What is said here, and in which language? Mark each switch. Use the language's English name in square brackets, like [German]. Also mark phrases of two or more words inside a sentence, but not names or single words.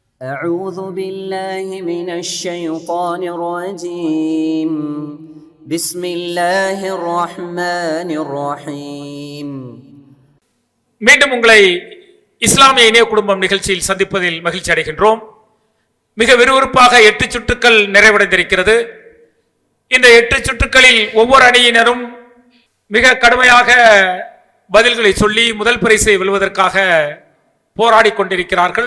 [Arabic] أعوذ بالله من الشيطان الرجيم بسم الله الرحمن الرحيم. [Tamil] மீண்டும் உங்களை இஸ்லாமிய இணைய குடும்பம் நிகழ்ச்சியில் சந்திப்பதில் மகிழ்ச்சி அடைகின்றோம். மிக விறுவிறுப்பாக 8 சுற்றுக்கள் நிறைவடைந்திருக்கிறது. இந்த 8 சுற்றுக்களில் ஒவ்வொரு அணியினரும் மிக கடுமையாக பதில்களை சொல்லி முதல் பரிசை வெல்வதற்காக போராடி கொண்டிருக்கிறார்கள்.